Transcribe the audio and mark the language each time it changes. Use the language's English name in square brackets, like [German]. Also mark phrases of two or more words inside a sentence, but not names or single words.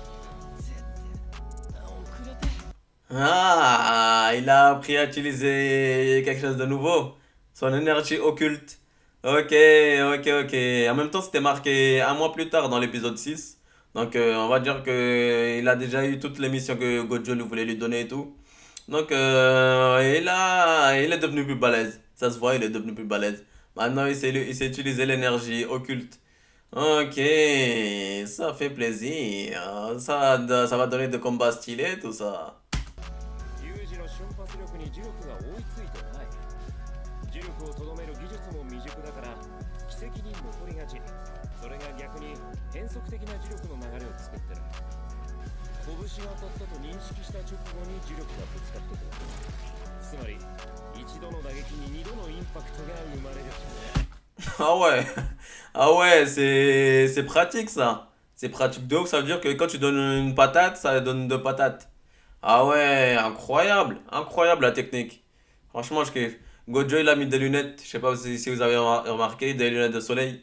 [Japanese] 遅れて。 [French] Ah, il a appris à utiliser quelque chose de nouveau. Son énergie occulte. Ok, ok, ok. En même temps, c'était marqué un mois plus tard dans l'épisode 6. Donc, on va dire que il a déjà eu toutes les missions que Gojo lui voulait lui donner et tout. Donc, il est devenu plus balèze. Ça se voit, il est devenu plus balèze. Maintenant, il sait utiliser l'énergie occulte. Ok, ça fait plaisir. Ça va donner des combats stylés, tout ça. [Japanese] ユージの瞬発力に磁力が追いついてない。磁力をとどめる技術も未熟だから奇跡に残りがち。それが逆に変則的な磁力の流れを作ってる。拳が当たったと認識した直後に磁力がぶつかってくる。つまり一度の打撃に二度のインパクトが生まれる。 [French] Ah ouais, ah ouais, c'est pratique ça. C'est pratique de ouf, ça veut dire que quand tu donnes une patate, ça donne deux patates. Ah ouais, incroyable, incroyable la technique. Franchement, je kiffe. Gojo il a mis des lunettes, je sais pas si vous avez remarqué, des lunettes de soleil.